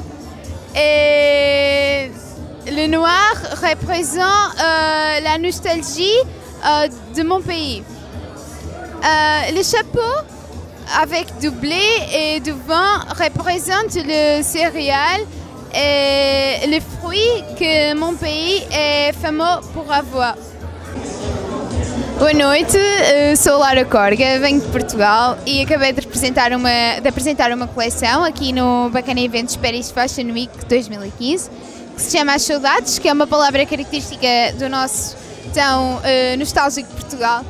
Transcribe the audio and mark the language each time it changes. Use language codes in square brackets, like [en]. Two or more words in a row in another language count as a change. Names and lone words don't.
[fr] Et le noir représente la nostalgie de mon pays. Le chapeau avec du blé et du vin représente le céréal et les fruits que mon pays est fameux pour avoir. [pt] Boa noite, sou Laura Corga, venho de Portugal e acabei de apresentar uma coleção aqui no Bacana Eventos Paris Fashion Week 2015, que se chama As Saudades, que é uma palavra característica do nosso tão nostálgico Portugal.